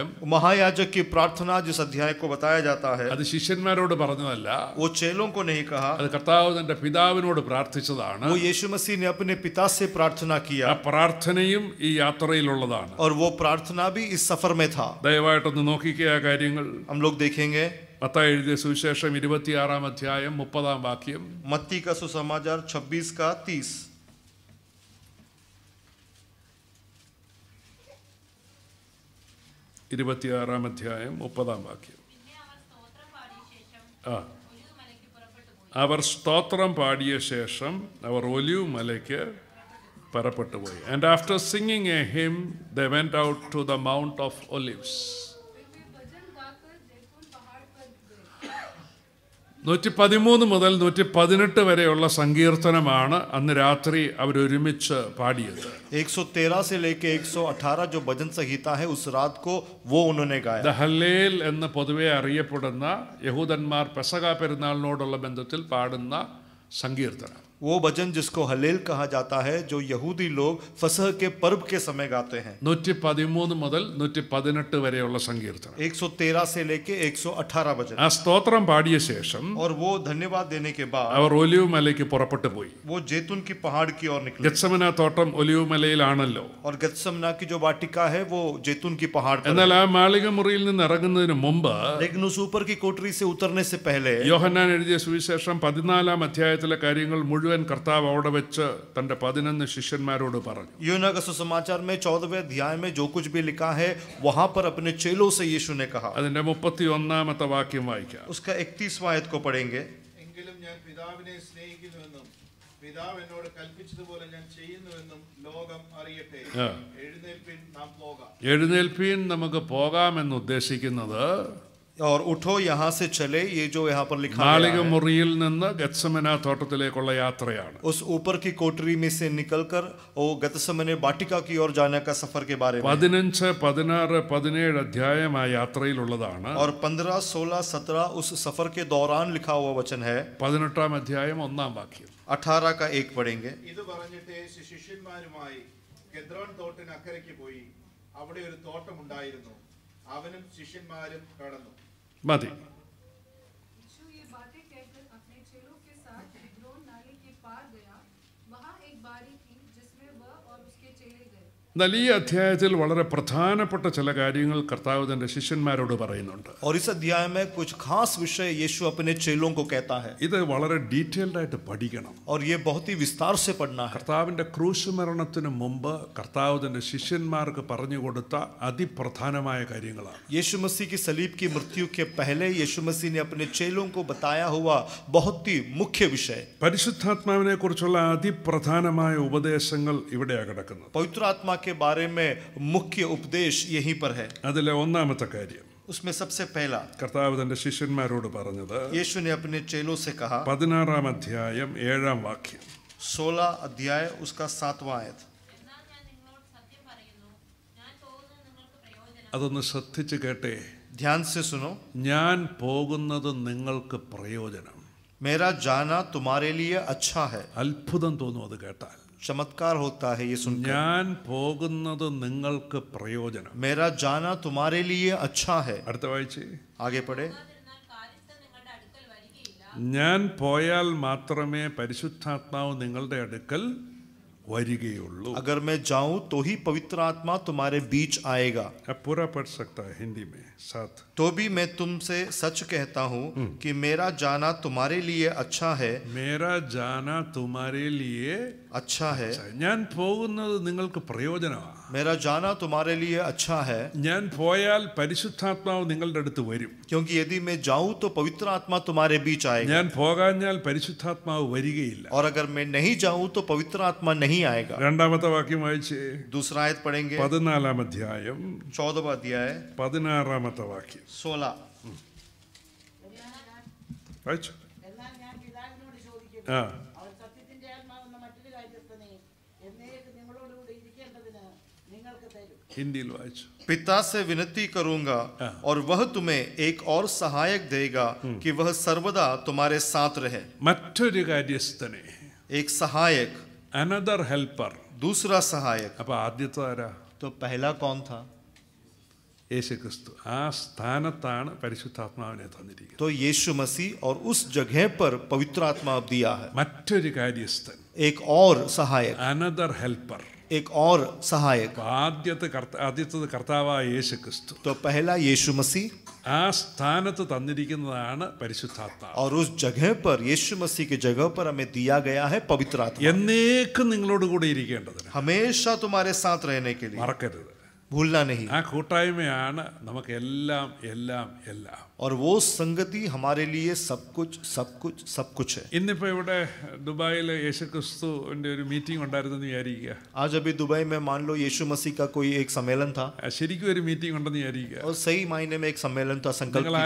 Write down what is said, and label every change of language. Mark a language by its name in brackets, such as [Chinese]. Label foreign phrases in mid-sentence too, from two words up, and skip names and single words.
[Hindi] महायाजक की प्रार्थना जिस अध्याय को बताया जाता है, [Malayalam] അത് ശിഷ്യന്മാരോട് പറഞ്ഞതല്ല, [Hindi] वो चेलों को नहीं कहा, [Malayalam] അത് കർത്താവ് തന്റെ പിതാവിനോട് പ്രാർത്ഥിച്ചതാണ്. [Hindi] वो यीशु मसीह ने अपने पिता से प्रार्थना ആ किया. [Malayalam] പ്രാർത്ഥനയും ഈ യാത്രയിലുള്ളതാണ്. [Hindi] और वो प्रार्थना भी इस सफर में था. [Malayalam] ദയവായിട്ടൊന്ന് നോക്കിക്കുക ആ കാര്യങ്ങൾ. [Hindi] हम लोग देखेंगे [Malayalam] മത്തായി എഴുതിയ സുവിശേഷം 26-ാം അധ്യായം 30-ാം വാക്യം. [Hindi] मत्ती का सुसमाचार 26 का 30. [Malayalam] 26-ാം അധ്യായം 30-ാം വാക്യം. അവർ സ്തോത്രം പാടിയ ശേഷം അവർ ഒലിവ് മലയ്ക്ക് പുറപ്പെട്ടു പോയി. [English] And after singing a hymn, they went out to the Mount of Olives. [Malayalam] 113 മുതൽ 118 വരെയുള്ള സങ്കീർത്തനമാണ് അന്ന് രാത്രി അവരൊരുമിച്ച് പാടിയത്. [Hindi] 113 से लेके 118 जो भजन संहिता है उस रात को वो उन्होंने गाया. [Malayalam] ദ ഹല്ലേൽ എന്ന് പൊതുവെ അറിയപ്പെടുന്ന യഹൂദന്മാർ പെസഹ പെരുന്നാളിനോടുള്ള ബന്ധത്തിൽ പാടുന്ന സങ്കീർത്തനം. [Hindi] वो भजन जिसको हलेल कहा जाता है, जो यहूदी लोग फसह के पर्व के समय गाते हैं। [Malayalam] 113 മുതൽ 118 വരെയുള്ള സങ്കീർത്തനം. [Hindi] 113 से लेके 118 भजन। [Malayalam] ആ സ്തോത്രം പാടിയ ശേഷം [Hindi] और वो धन्यवाद देने के बाद [Malayalam] അവർ ഒലിവ് മലയ്ക്ക് പുറപ്പെട്ടു പോയി. [Hindi] वो जैतून की पहाड़ की ओर निकले। [Malayalam] ഗത്സമന തോട്ടം ഒലിവ് മലയിലാണല്ലോ. [Hindi] और गत्समना की जो वाटिका है वो जैतून की पहाड़ पर। [Malayalam] എന്നാൽ ആ മാളിക മുറിയിൽ നിന്ന് ഇറങ്ങുന്നതിന് മുമ്പ്, [Hindi] लेकिन उस ऊपर की कोठरी से उतरने से पहले [Malayalam] യോഹന്നാൻ എഴുതിയ സുവിശേഷം 14 അധ്യായത്തിലെ കാര്യങ്ങൾ മുഴുവൻ കർത്താവ് അവിടെ വെച്ച് തന്റെ 11 ശിഷ്യന്മാരോട് പറഞ്ഞു. [Hindi] यूहन्ना का सुसमाचार में 14वें अध्याय में जो कुछ भी लिखा है वहां पर अपने चेलों से यीशु ने कहा। [Malayalam] അതിന്റെ 31 വാക്യം വായിക്കാം. [Hindi] उसका 31वां आयत को पढ़ेंगे। [Malayalam] എങ്കിലും ഞാൻ പിതാവിനെ സ്നേഹിക്കുന്നുവെന്നും പിതാവ് എന്നോട് കൽപ്പിച്ചതുപോലെ ഞാൻ ചെയ്യുന്നുവെന്നും ലോകം അറിയട്ടെ. എഴുന്നേൽപ്പിൻ നാം പോകാം. എഴുന്നേൽപ്പീൻ നമുക്ക് പോകാമെന്ന് ഉദ്ദേശിക്കുന്നത് [Hindi] और उठो यहाँ से चले, ये जो यहाँ पर लिखा [Malayalam] മാളിക [Hindi] गया है, [Malayalam] മുറിയിൽ നിന്ന് ഗത്സമന തോട്ടത്തിലേക്കുള്ള യാത്രയാണ്. [Hindi] उस ऊपर की कोठरी में से निकलकर वो गतसमने वाटिका की ओर जाने का सफर के बारे में। [Malayalam] 15, 16, 17 അധ്യായം ആ യാത്രയിലുള്ളതാണ്. [Hindi] और 15, 16, 17 उस सफर के दौरान लिखा हुआ वचन है। [Malayalam] 18 അധ്യായം 1 വാക്യം. [Hindi] 18 का 1 पढ़ेंगे। [Malayalam] ഇത് പറഞ്ഞിട്ട് ശിഷ്യന്മാരുമായി കെദ്രോൻ തോട്ടിന് അക്കരയ്ക്ക് പോയി. അവിടെ ഒരു തോട്ടമുണ്ടായിരുന്നു. അവനും ശിഷ്യന്മാരും കടന്നു. മതി. [Hindi] यीशु ये बातें कहकर अपने चेलों के साथ किद्रोन नाले के पार गया। वहाँ एक बारी थी जिसमें वह और उसके चेले गए। [Malayalam] എന്നാൽ ഈ അധ്യായത്തിൽ വളരെ പ്രധാനപ്പെട്ട ചില കാര്യങ്ങൾ കർത്താവ് തന്റെ ശിഷ്യന്മാരോട് പറയുന്നുണ്ട്. [Hindi] और इस अध्याय में कुछ खास विषय यीशु अपने चेलों को कहता है। [Malayalam] ഇത് വളരെ ഡീറ്റെയിൽഡ് ആയിട്ട് പഠിക്കണം. [Hindi] और ये बहुत ही विस्तार से पढ़ना है। [Malayalam] കർത്താവിന്റെ ക്രൂശ് മരണത്തിന് മുമ്പ് കർത്താവ് തന്റെ ശിഷ്യന്മാർക്ക് പറഞ്ഞു കൊടുത്ത അതിപ്രധാനമായ കാര്യങ്ങളാണ്. [Hindi] यीशु मसीह की सलीब की मृत्यु के पहले यीशु मसीह ने अपने चेलों को बताया हुआ बहुत ही मुख्य विषय। [Malayalam] പരിശുദ്ധാത്മാവിനെ കുറിച്ചുള്ള അതിപ്രധാനമായ ഉപദേശങ്ങൾ ഇവിടെയാണ് കിടക്കുന്നത്. [Hindi] पवित्र आत्मा के बारे में मुख्य उपदेश यहीं पर है। [Malayalam] അതിലെ ഒന്നാമത്തെ കാര്യം, [Hindi] उसमें सबसे पहला [Malayalam] കർത്താവ് തന്റെ ശിഷ്യന്മാരോട് പറഞ്ഞത് [Hindi] यीशु ने अपने चेलों से कहा। [Malayalam] 16 അധ്യായം 7 വാക്യം. [Hindi] 16 अध्याय उसका 7वां आयत। [Malayalam] അതൊന്ന് ശ്രദ്ധിച്ച് കേട്ടേ. [Hindi] ध्यान से सुनो। [Malayalam] ഞാൻ പോകുന്നത് നിങ്ങൾക്ക് പ്രയോജനം. [Hindi] मेरा जाना तुम्हारे लिए अच्छा है। [Malayalam] അത്ഭുതം തോന്നും അത് കേട്ടാൽ. [Hindi] चमत्कार होता है ये सुनकर। [Malayalam] ഞാൻ പോകുന്നത് നിങ്ങൾക്ക് പ്രയോജനം. [Hindi] मेरा जाना तुम्हारे लिए अच्छा है। [Malayalam] അടുത്ത വായിച്ചേ. [Hindi] आगे पढ़े। [Malayalam] ഞാൻ പോയാൽ മാത്രമേ പരിശുദ്ധാത്മാവ് നിങ്ങളുടെ അടുക്കൽ വരികയുള്ളൂ. [Hindi] अगर मैं जाऊं तो ही पवित्र आत्मा तुम्हारे बीच आएगा। अब पूरा पढ़ सकता है हिंदी में साथ. तो भी मैं तुमसे सच कहता हूं कि मेरा जाना तुम्हारे लिए अच्छा है। मेरा जाना तुम्हारे लिए अच्छा है। [Malayalam] ഞാൻ പോകുന്നത് നിങ്ങൾക്ക് പ്രയോജനമാണ്. [Hindi] मेरा जाना तुम्हारे लिए अच्छा है। [Malayalam] ഞാൻ പോയാൽ പരിശുദ്ധാത്മാവ് നിങ്ങളുടെ അടുത്ത് വരും. [Hindi] क्योंकि यदि मैं जाऊं तो पवित्र आत्मा तुम्हारे बीच आएगा। [Malayalam] ഞാൻ പോകാഞ്ഞാൽ പരിശുദ്ധാത്മാവ് വരികയില്ല. [Hindi] और अगर मैं नहीं जाऊं तो पवित्र आत्मा नहीं आएगा। [Malayalam] രണ്ടാമത്തെ വാക്യം വായിച്ചേ. [Hindi] दूसरा आयत पढ़ेंगे। [Malayalam] 14 അധ്യായം [Hindi] 14वां अध्याय [Malayalam] 16 വാക്യം [Hindi] 16। [Malayalam] വായിച്ചു. എന്നാൽ ഞാൻ പിതാവിനോട് ചോദിക്കും, ആ അവൻ സത്യത്തിന്റെ ആത്മാവെന്ന മറ്റൊരു കാര്യസ്ഥനെ എന്നേക്ക് നിങ്ങളോടുകൂടി ഇരിക്കേണ്ടതിന് നിങ്ങൾക്ക് തരും. ഹിന്ദിയിൽ വായിച്ചു. [Hindi] पिता से विनती करूंगा और वह तुम्हें एक और सहायक देगा कि वह सर्वदा तुम्हारे साथ रहे। [Malayalam] മറ്റൊരു കാര്യസ്ഥനെ, [Hindi] एक सहायक, [English] another helper. [Hindi] दूसरा सहायक। [Malayalam] അപ്പൊ ആദ്യത്തെ ആരാ? [Hindi] तो पहला कौन था? [Malayalam] യേശു ക്രിസ്തു. ആ സ്ഥാനത്താണ് പരിശുദ്ധാത്മാവിനെ തന്നിരിക്കുന്നത്. [Hindi] तो यीशु मसीह, और उस जगह पर पवित्र आत्मा अब दिया है। [Malayalam] മറ്റൊരു കാര്യസ്ഥൻ, [Hindi] एक और सहायक, [English] another helper. [Hindi] एक और सहायक। [Malayalam] ആദ്യത്തത് കർത്താവായ യേശു ക്രിസ്തു. [Hindi] तो पहला यीशु मसीह, [Malayalam] ആ സ്ഥാനത്ത് തന്നിരിക്കുന്നതാണ് പരിശുദ്ധാത്മാവ്. [Hindi] और उस जगह पर यीशु मसीह की जगह पर हमें दिया गया है पवित्र आत्मा। [Malayalam] എന്നേക്കും നിങ്ങളോട് കൂടെ ഇരിക്കേണ്ടതിന്. [Hindi] हमेशा तुम्हारे साथ रहने के लिए, [Malayalam] മറക്കരുത്. [Hindi] भूलना नहीं। [Malayalam] ആ കൂട്ടായ്മയാണ് നമുക്ക് എല്ലാം എല്ലാം എല്ലാം. [Hindi] और वो संगति हमारे लिए सब कुछ सब कुछ सब कुछ है। [Malayalam] ഇന്നിപ്പോ ഇവിടെ ദുബായിൽ യേശു ക്രിസ്തുവിന്റെ ഒരു മീറ്റിംഗ് ഉണ്ടായിരുന്നെന്ന് വിചാരിക്കുക. [Hindi] आज अभी दुबई में मान लो यीशु मसीह का कोई एक सम्मेलन था, [Malayalam] ശരിക്കും ഒരു മീറ്റിംഗ് ഉണ്ടെന്ന് വിചാരിക്കുക. [Hindi] और सही मायने में एक सम्मेलन था। संकल्प [Malayalam] നിങ്ങൾ